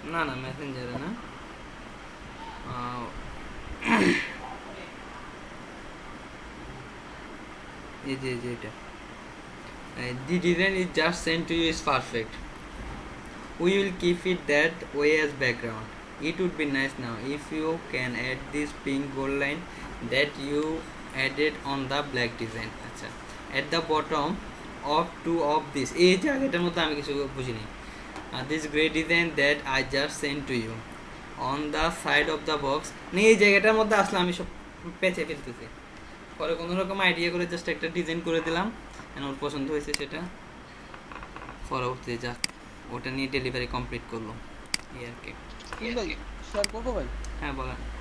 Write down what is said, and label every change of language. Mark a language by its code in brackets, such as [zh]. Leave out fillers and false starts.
[bn] না না মেসেঞ্জারে না, এই যে এটা [en] the design is just sent to you is perfect, we will keep it that way as background. It would be nice now if you can add this pink gold line that you added on the black design. [bn] আচ্ছা, [en] at the bottom of two of this, [bn] এই জায়গাটার মধ্যে আমি কিছু বুঝিনি। [en] This gray design that I just sent to you on the side of the box, [bn] মানে এই জায়গাটার মধ্যে আসলে আমি সব পেঁচে ফেলতেছি। পরে কোনো রকম আইডিয়া করে জাস্ট একটা ডিজাইন করে দিলাম, ওর পছন্দ হয়েছে সেটা, পরবর্তীতে যা ওটা নিয়ে ডেলিভারি কমপ্লিট করলো এই আর কি। শেয়ার করবো ভাই? হ্যাঁ বলেন।